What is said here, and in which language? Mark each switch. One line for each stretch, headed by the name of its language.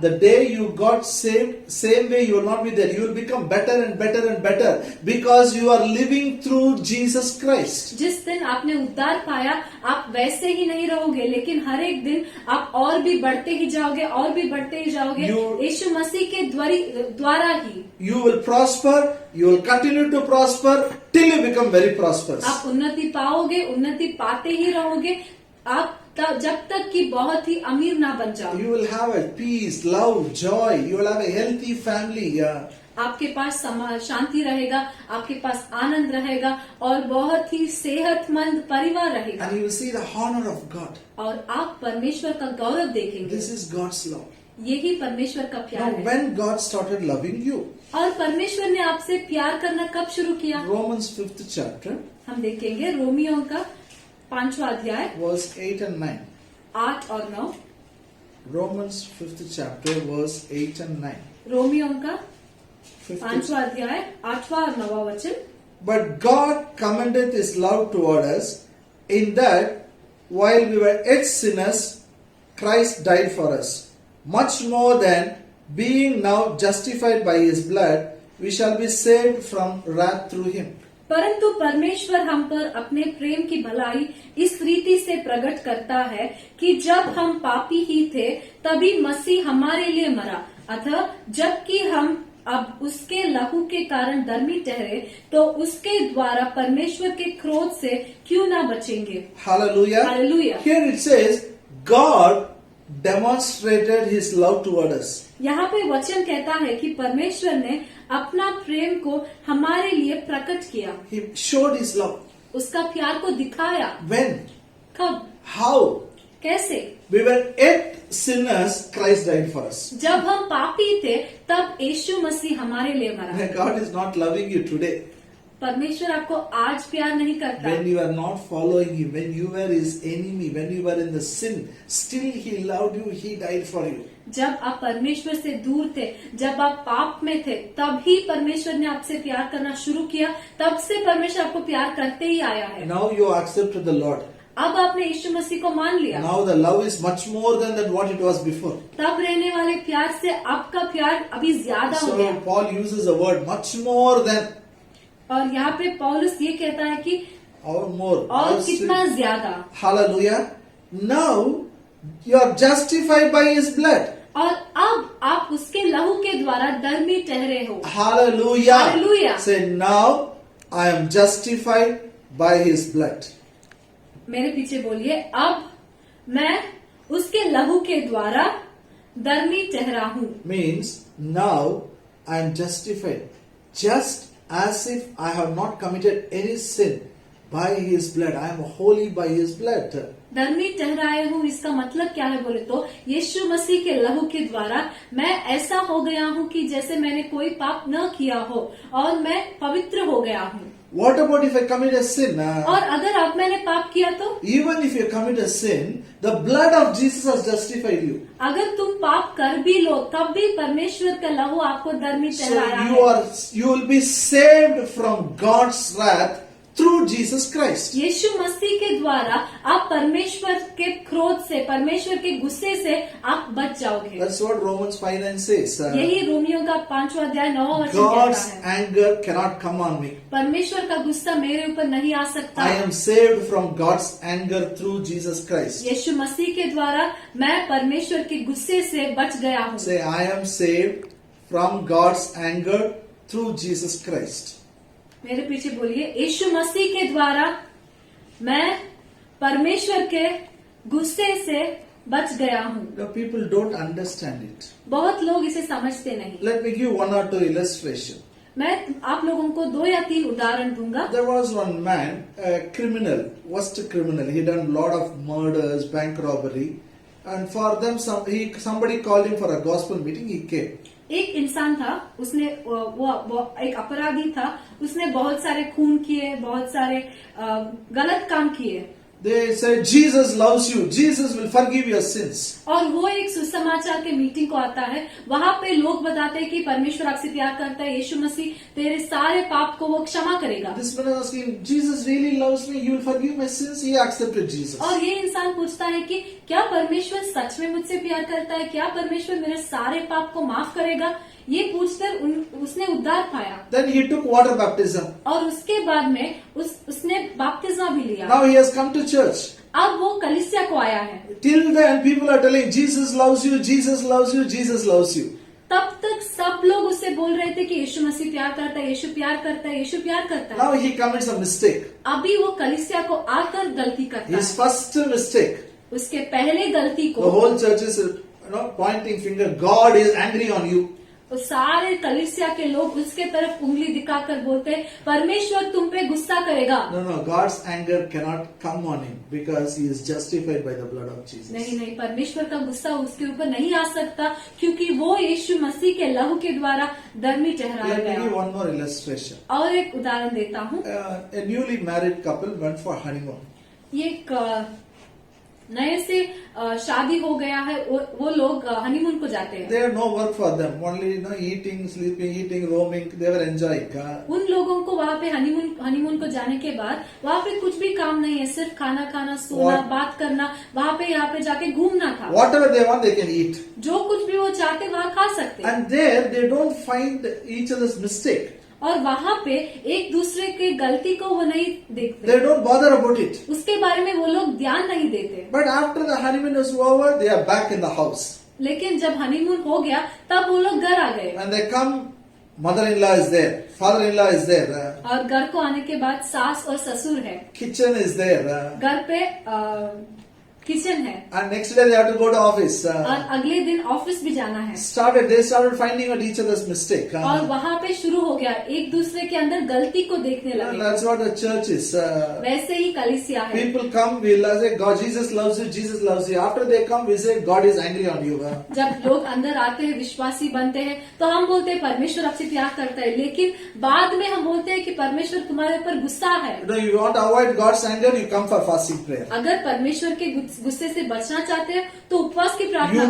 English: The day you got saved, same way you will not be there. You will become better and better and better because you are living through Jesus Christ.
Hindi: जिस दिन आपने उद्धार पाया आप वैसे ही नहीं रहोगे, लेकिन हर एक दिन आप और भी बढ़ते ही जाओगे और भी बढ़ते ही जाओगे यीशु मसीह के द्वारा ही।
English: You will prosper, you will continue to prosper till you become very prosperous.
Hindi: आप उन्नति पाओगे, उन्नति पाते ही रहोगे आप जब तक कि बहुत ही अमीर ना बन जाओ।
English: You will have a peace, love, joy. You will have a healthy family.
Hindi: आपके पास शांति रहेगा, आपके पास आनंद रहेगा और बहुत ही सेहतमंद परिवार रहेगा।
English: And you will see the honor of God.
Hindi: और आप परमेश्वर का गौरव देखेंगे।
English: This is God's love.
Hindi: यही परमेश्वर का
English: Now,
Hindi: प्यार है।
English: when God started loving you,
Hindi: और परमेश्वर ने आपसे प्यार करना कब शुरू किया?
English: Romans 5th chapter,
Hindi: हम देखेंगे रोमियों का 5वां अध्याय
English: verse 8 and 9.
Hindi: 8 और 9।
English: Romans 5th chapter, verse 8 and 9.
Hindi: रोमियों का
English: 5th
Hindi: 5वां अध्याय 8वां और 9वां वचन।
English: But God commendeth His love toward us, in that while we were yet sinners, Christ died for us. Much more than, being now justified by His blood, we shall be saved from wrath through Him.
Hindi: परंतु परमेश्वर हम पर अपने प्रेम की भलाई इस रीति से प्रकट करता है कि जब हम पापी ही थे तभी मसीह हमारे लिए मरा, अतः जबकि हम अब उसके लहू के कारण धर्मी ठहरे तो उसके द्वारा परमेश्वर के क्रोध से क्यों ना बचेंगे।
English: Hallelujah. Hallelujah. Here it says, God demonstrated His love toward us.
Hindi: यहाँ पे वचन कहता है कि परमेश्वर ने अपना प्रेम को हमारे लिए प्रकट किया,
English: He showed His love.
Hindi: उसका प्यार को दिखाया।
English: When?
Hindi: कब?
English: How?
Hindi: कैसे?
English: We were yet sinners, Christ died for us.
Hindi: जब हम पापी थे तब यीशु मसीह हमारे लिए मरा।
English: God is not loving you today.
Hindi: परमेश्वर आपको आज प्यार नहीं करता।
English: When you are not following Him, when you were His enemy, when you were in the sin, still He loved you, He died for you.
Hindi: जब आप परमेश्वर से दूर थे, जब आप पाप में थे, तब ही परमेश्वर ने आपसे प्यार करना शुरू किया। तब से परमेश्वर आपको प्यार करते ही आया है।
English: Now you accepted the Lord.
Hindi: अब आपने यीशु मसीह को मान लिया।
English: Now the love is much more than that what it was before.
Hindi: तब रहने वाले प्यार से अब का प्यार अभी ज्यादा हो
English: So
Hindi: गया।
English: Paul uses the word much more than,
Hindi: और यहाँ पे पौलुस ये कहता है कि
English: or more.
Hindi: और कितना ज्यादा।
English: Hallelujah. Now you are justified by His blood.
Hindi: और अब आप उसके लहू के द्वारा धर्मी ठहरे हो।
English: Hallelujah. Hallelujah. Say, now I am justified by His blood.
Hindi: मेरे पीछे बोलिए, अब मैं उसके लहू के द्वारा धर्मी ठहरा हूँ।
English: Means now I am justified, just as if I have not committed any sin by His blood. I am holy by His blood.
Hindi: धर्मी ठहराए हूँ, इसका मतलब क्या है बोले तो यीशु मसीह के लहू के द्वारा मैं ऐसा हो गया हूँ कि जैसे मैंने कोई पाप न किया हो और मैं पवित्र हो गया हूँ।
English: What about if I commit a sin?
Hindi: और अगर अब मैंने पाप किया तो?
English: Even if you commit a sin, the blood of Jesus has justified you.
Hindi: अगर तुम पाप कर भी लो तब भी परमेश्वर का लहू आपको धर्मी
English: So
Hindi: ठहराया
English: you will be saved from God's wrath through Jesus Christ.
Hindi: यीशु मसीह के द्वारा आप परमेश्वर के क्रोध से, परमेश्वर के गुस्से से आप बच जाओगे।
English: That's what Romans 5:9 says.
Hindi: यही रोमियों का 5वां अध्याय 9वां वचन
English: God's
Hindi: कहता है।
English: anger cannot come on me.
Hindi: परमेश्वर का गुस्सा मेरे ऊपर नहीं आ सकता।
English: I am saved from God's anger through Jesus Christ.
Hindi: यीशु मसीह के द्वारा मैं परमेश्वर के गुस्से से बच गया हूँ।
English: Say, I am saved from God's anger through Jesus Christ.
Hindi: मेरे पीछे बोलिए, यीशु मसीह के द्वारा मैं परमेश्वर के गुस्से से बच गया हूँ।
English: Now people don't understand it.
Hindi: बहुत लोग इसे समझते नहीं।
English: Let me give one or two illustration.
Hindi: मैं आप लोगों को 2 या 3 उदाहरण दूंगा।
English: There was one man, a criminal, worst criminal. He done a lot of murders, bank robbery, and for them somebody called him for a gospel meeting. He came.
Hindi: एक इंसान था, उसने वो एक अपराधी था, उसने बहुत सारे खून किए, बहुत सारे गलत काम किए।
English: They said, Jesus loves you. Jesus will forgive your sins.
Hindi: और वो एक सुसमाचार के मीटिंग को आता है, वहाँ पे लोग बताते हैं कि परमेश्वर आपसे प्यार करता है, यीशु मसीह तेरे सारे पाप को वो क्षमा करेगा।
English: This man was asking, Jesus really loves me. He will forgive my sins. He accepted Jesus.
Hindi: और ये इंसान पूछता है कि क्या परमेश्वर सच में मुझसे प्यार करता है, क्या परमेश्वर मेरे सारे पाप को माफ करेगा? ये पूछकर उसने उद्धार पाया।
English: Then he took water baptism.
Hindi: और उसके बाद में उसने बपतिस्मा भी लिया।
English: Now he has come to church.
Hindi: अब वो कलीसिया को आया है।
English: Till then people are telling, Jesus loves you, Jesus loves you, Jesus loves you.
Hindi: तब तक सब लोग उससे बोल रहे थे कि यीशु मसीह प्यार करता है, यीशु प्यार करता है, यीशु प्यार करता है।
English: Now he commits a mistake.
Hindi: अभी वो कलीसिया को आकर गलती करता
English: His
Hindi: है।
English: first mistake.
Hindi: उसके पहले गलती
English: The
Hindi: को
English: whole church is pointing finger. God is angry on you.
Hindi: तो सारे कलीसिया के लोग उसके तरफ उंगली दिखाकर बोलते, परमेश्वर तुम पे गुस्सा करेगा।
English: No, no, God's anger cannot come on him because he is justified by the blood of Jesus.
Hindi: नहीं नहीं, परमेश्वर का गुस्सा उसके ऊपर नहीं आ सकता क्योंकि वो यीशु मसीह के लहू के द्वारा धर्मी ठहराया
English: Let me give
Hindi: गया।
English: one more illustration.
Hindi: और एक उदाहरण देता हूँ।
English: A newly married couple went for honeymoon.
Hindi: ये एक नए से शादी हो गया है, वो लोग हनीमून को जाते हैं।
English: They had no work for them, only eating, sleeping, eating, roaming. They were enjoying.
Hindi: उन लोगों को वहाँ पे हनीमून को जाने के बाद वहाँ पे कुछ भी काम नहीं है, सिर्फ खाना खाना, सोना, बात करना, वहाँ पे यहाँ पे जाके घूमना था।
English: Whatever they want, they can eat.
Hindi: जो कुछ भी वो चाहते वहाँ खा सकते हैं।
English: And there they don't find each other's mistake.
Hindi: और वहाँ पे एक दूसरे के गलती को वो नहीं देखते,
English: They don't bother about it.
Hindi: उसके बारे में वो लोग ध्यान नहीं देते।
English: But after the honeymoon is over, they are back in the house.
Hindi: लेकिन जब हनीमून हो गया तब वो लोग घर आ गए
English: When they come, mother-in-law is there, father-in-law is there,
Hindi: और घर को आने के बाद सास और ससुर है,
English: kitchen is there,
Hindi: घर पे किचन है,
English: and next day they have to go to office.
Hindi: और अगले दिन ऑफिस भी जाना है।
English: They started finding out each other's mistake.
Hindi: और वहाँ पे शुरू हो गया, एक दूसरे के अंदर गलती को देखने
English: And
Hindi: लगे।
English: that's what the church is.
Hindi: वैसे ही कलीसिया है।
English: People come, we say, God, Jesus loves you, Jesus loves you. After they come, we say, God is angry on you.
Hindi: जब लोग अंदर आते हैं, विश्वासी बनते हैं, तो हम बोलते हैं परमेश्वर आपसे प्यार करता है, लेकिन बाद में हम बोलते हैं कि परमेश्वर तुम्हारे ऊपर गुस्सा है।
English: You want to avoid God's anger, you come for fasting prayer.
Hindi: अगर परमेश्वर के गुस्से से बचना चाहते हैं तो उपवास की प्रार्थना